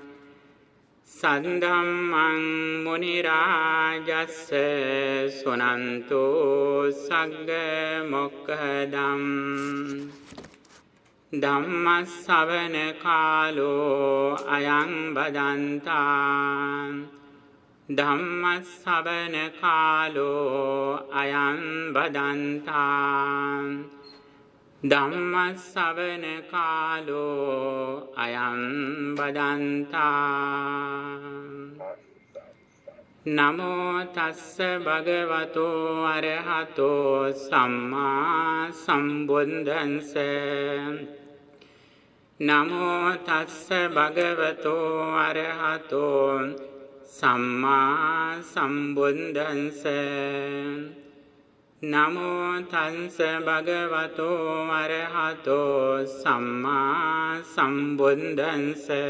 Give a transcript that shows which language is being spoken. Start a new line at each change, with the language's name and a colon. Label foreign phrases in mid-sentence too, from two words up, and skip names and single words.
Pali: සද්ධම්මං මුනි රාජස්ස සුනන්තෝ සග්ග මොක්ඛදම් ධම්ම ශ්‍රවණ කාලෝ අයං බදන්තා ධම්ම ශ්‍රවණ කාලෝ අයං බදන්තා ධම්ම ශ්‍රවණ කාලෝ අයං බදන්තා නමෝ තස්ස භගවතෝ අරහතෝ සම්මා සම්බුද්දන්ස නමෝ තස්ස භගවතෝ අරහතෝ සම්මා සම්බුද්දන්ස නමෝ තස්ස භගවතෝ අරහතෝ සම්මා සම්බුද්දන්ස